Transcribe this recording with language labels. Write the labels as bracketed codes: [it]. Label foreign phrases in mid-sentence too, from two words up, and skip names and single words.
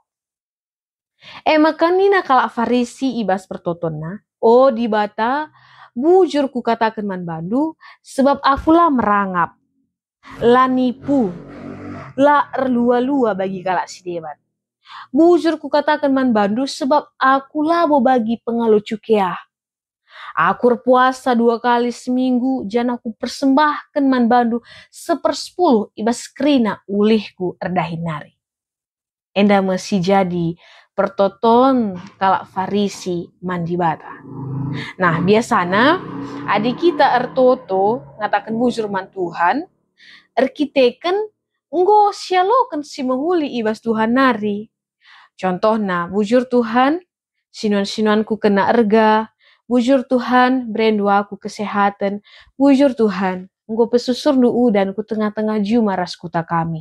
[btx] Maka nina kalak Farisi ibas pertotonna, di bata bujur ku katakan man bandu, sebab akulah merangap, la nipu, la erlua-lua bagi kalak si debat. Bujur ku katakan man bandu, sebab akulah bo bagi pengalu cukea. Aku puasa 2 kali seminggu, jan aku persembahkan man bandu 1/10 ibas kerina ulihku erdahinari. Enda masih jadi pertoton kalak Farisi mandi bata. Nah biasanya adik kita ertoto ngatakan bujur man Tuhan, erkiteken nggo sialokan si menghuli ibas Tuhan nari. Contohna, bujur Tuhan, sinuan-sinuanku kena erga, bujur Tuhan, berendu aku kesehatan, bujur Tuhan, nggo pesusur nu udan ku tengah-tengah juma ras kuta kami.